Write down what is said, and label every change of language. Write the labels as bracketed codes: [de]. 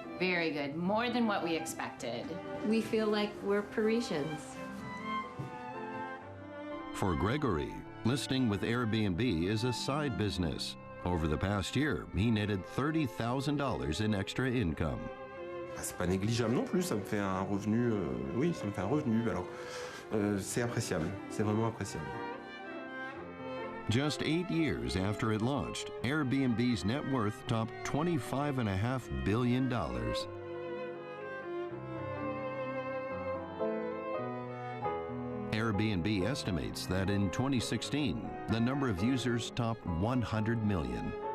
[en] Very good. More than what we expected. We feel like we're Parisians. For Gregory, listing with Airbnb is a side business. Over the past year, he netted $30,000 in extra income. [fr] C'est pas négligeable non plus, ça me fait un revenu, oui, ça me fait un revenu. Alors, c'est appréciable, c'est vraiment appréciable. [en] Just 8 years after it launched, Airbnb's net worth topped $25.5 billion. Airbnb estimates that in 2016, the number of users topped 100 million.